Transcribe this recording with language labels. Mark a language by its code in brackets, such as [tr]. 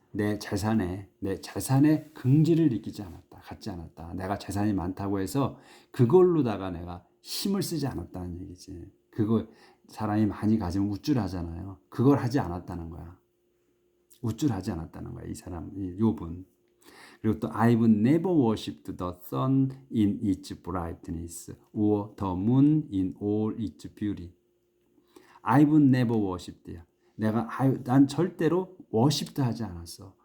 [ko] 내 재산에 긍지를 갖지 않았다. 내가 재산이 많다고 해서 그걸로다가 내가 힘을 쓰지 않았다는 얘기지. 그거 사람이 많이 가지면 우쭐하잖아요. 그걸 하지 않았다는 거야. 우쭐하지 않았다는 거야. 이 욥은. 그리고 또 [en] I've never worshipped the sun in its brightness or the moon in all its beauty. I've never worshipped야. [ko] 난 절대로 워십도 하지 않았어.